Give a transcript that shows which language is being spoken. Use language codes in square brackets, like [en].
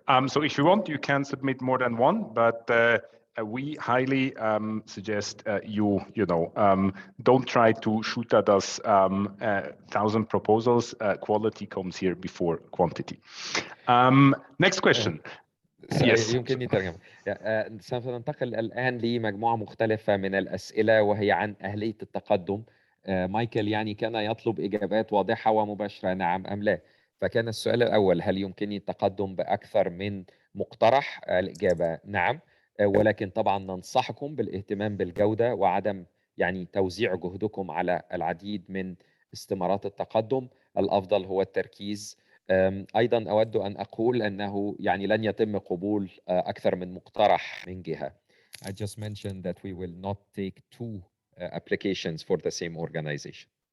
[en] So if you want, you can submit more than one, but we highly suggest don't try to shoot at us 1,000 proposals. Quality comes here before quantity. Next question. Yes. [ar] يمكنني ترجمة. سوف ننتقل الآن لمجموعة مختلفة من الأسئلة وهي عن أهلية التقدم. مايكل يعني كان يطلب إجابات واضحة ومباشرة نعم أم لا. فكان السؤال الأول هل يمكنني التقدم بأكثر من مقترح؟ الإجابة نعم، ولكن طبعا ننصحكم بالاهتمام بالجودة وعدم يعني توزيع جهدكم على العديد من استمارات التقدم. الأفضل هو التركيز. أيضا أود أن أقول أنه يعني لن يتم قبول أكثر من مقترح من جهة. [en] I just mentioned that we will not take two applications for the same organization.